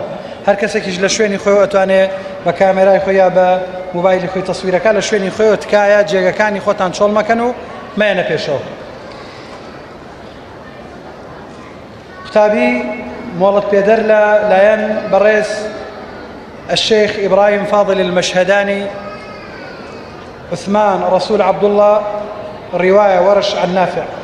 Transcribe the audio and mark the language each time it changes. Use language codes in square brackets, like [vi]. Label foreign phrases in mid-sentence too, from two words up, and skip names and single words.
[ckb] هەر کەسێکیش لە شوێنی خۆی ئەتوانێت بە کامێرای خۆی یا بە موبایلی خۆی تەسویرەکە لە شوێنی خۆیەوە تکایە جێگەکانی خۆتان چۆڵ مەکەن و مەیەنە پێشەوە. قوتابی مۆڵەت پێدەر لە لایەن بەڕێز الشيخ إبراهيم فاضل المشهداني، عثمان رسول عبد الله، [ar] رواية ورش عن نافع.